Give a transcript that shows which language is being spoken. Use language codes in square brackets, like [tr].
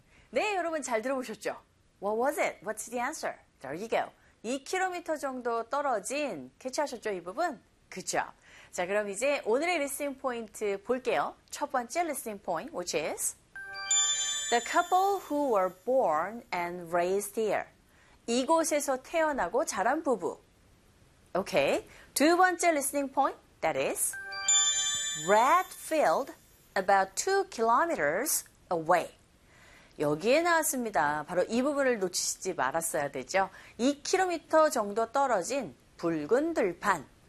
[ko] 네, 여러분 잘 들어보셨죠? [en] What was it? What's the answer? There you go. [ko] 2km 정도 떨어진, 캐치하셨죠, 이 부분? 그쵸. 자, 그럼 이제 오늘의 리스닝 포인트 볼게요. 첫 번째 리스닝 포인트, [en] which is The couple who were born and raised here. [ko] 이곳에서 태어나고 자란 부부. [en] Okay. [ko] 두 번째 리스닝 포인트, [en] that is Redfield, about 2 kilometers away. [ko] 여기에 나왔습니다. 바로 이 부분을 놓치지 말았어야 되죠. 2km 정도 떨어진 붉은 들판.